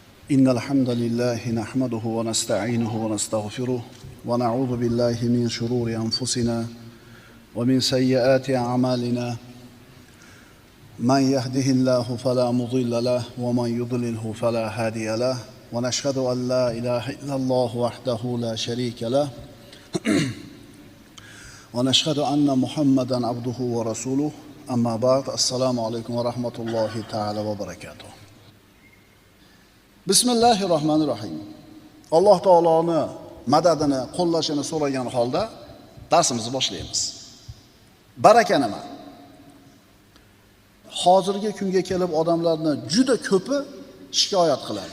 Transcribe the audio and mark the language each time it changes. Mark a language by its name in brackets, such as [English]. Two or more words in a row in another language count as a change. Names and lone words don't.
[Arabic] إن الحمد لله نحمده ونستعينه ونستغفره ونعوذ بالله من شرور أنفسنا ومن سيئات أعمالنا من يهده الله فلا مضل له ومن يضلله فلا هادي له ونشهد أن لا إله إلا الله وحده لا شريك له ونشهد أن محمدا عبده ورسوله أما بعد السلام عليكم ورحمة الله تعالى وبركاته. [Uzbek] Bismillahirrohmanirrohim. Alloh taoloning madadini, qo'llashini so'ragan holda darsimizni boshlaymiz. Baraka nima? Hozirgi kunga kelib odamlarni juda ko'pi shikoyat qiladi.